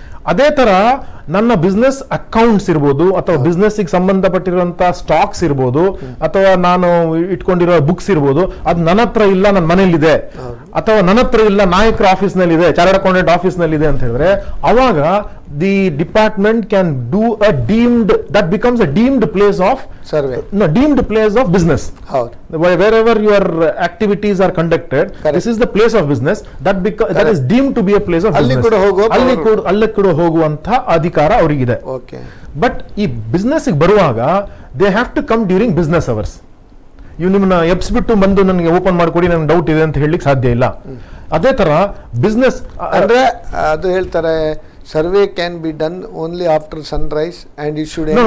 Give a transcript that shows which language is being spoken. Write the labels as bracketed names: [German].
[Kannada] ಅದೇ ತರ ನನ್ನ ಬಿಸ್ನೆಸ್ ಅಕೌಂಟ್ಸ್ ಇರ್ಬೋದು, ಅಥವಾ ಬಿಸ್ನೆಸ್ ಸಂಬಂಧಪಟ್ಟಿರುವಂತಹ ಸ್ಟಾಕ್ಸ್ ಇರ್ಬೋದು, ಅಥವಾ ನಾನು ಇಟ್ಕೊಂಡಿರೋ ಬುಕ್ಸ್ ಇರ್ಬೋದು, ಅದು ನನ್ನ ಹತ್ರ ಇಲ್ಲ, ನನ್ನ ಮನೇಲಿದೆ, ಅಥವಾ ನನ್ನ ಹತ್ರ ಇಲ್ಲ, ನಾಯಕರ ಆಫೀಸ್ ನಲ್ಲಿ ಇದೆ, ಚಾರ್ಟರ್ಡ್ ಅಕೌಂಟೆಂಟ್ ಆಫೀಸ್ ನಲ್ಲಿ ಇದೆ ಅಂತ ಹೇಳಿದ್ರೆ, ಅವಾಗ [English] The department can do a deemed, that becomes a deemed place of survey, deemed place of business. Wherever your activities are conducted, this is the place of business that is deemed to be a place of business. [Kannada] ಅಲ್ಲಿ ಕೂಡ ಹೋಗುವಂತ ಅಧಿಕಾರ ಅವರಿಗಿದೆ. [English] but [Kannada] ಈ business ಬರುವಾಗ [English] They have to come during business hours. [Kannada] ಇವ್ ನಿಮ್ಮನ್ನ ಎಬ್ಸ್ಬಿಟ್ಟು ಬಂದು ನನಗೆ ಓಪನ್ ಮಾಡ್ಕೊಡಿ, ನನಗೆ ಡೌಟ್ ಇದೆ ಅಂತ ಹೇಳಲಿಕ್ಕೆ ಸಾಧ್ಯ ಇಲ್ಲ. ಅದೇ ತರ ಬಿಸ್ನೆಸ್ ಅಂದ್ರೆ ಅದು ಹೇಳ್ತಾರೆ, [English] Survey can be done only after sunrise and it should.